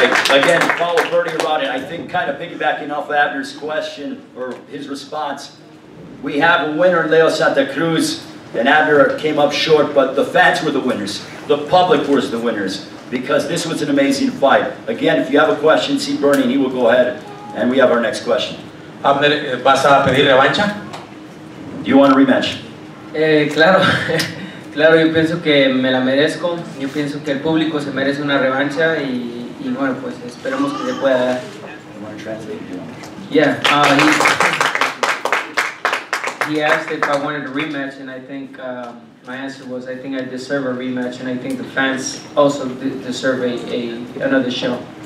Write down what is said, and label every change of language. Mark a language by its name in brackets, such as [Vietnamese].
[English] Again, follow Bernie around it. I think kind of piggybacking off Abner's question or his response, we have a winner, Leo Santa Cruz, and Abner came up short, but the fans were the winners. The public was the winners, because this was an amazing fight. Again, if you have a question, see Bernie and he will go ahead, and we have our next question. [Spanish] Abner, ¿vas a pedir revancha? [English] Do you want a rematch? [Spanish] Claro, claro, yo pienso que me la merezco. Yo pienso que el público se merece una revancha y bueno, pues esperemos que se pueda dar. [English] You want to translate? Yeah, he asked if I wanted a rematch, and I think my answer was I think I deserve a rematch, and I think the fans also deserve another show.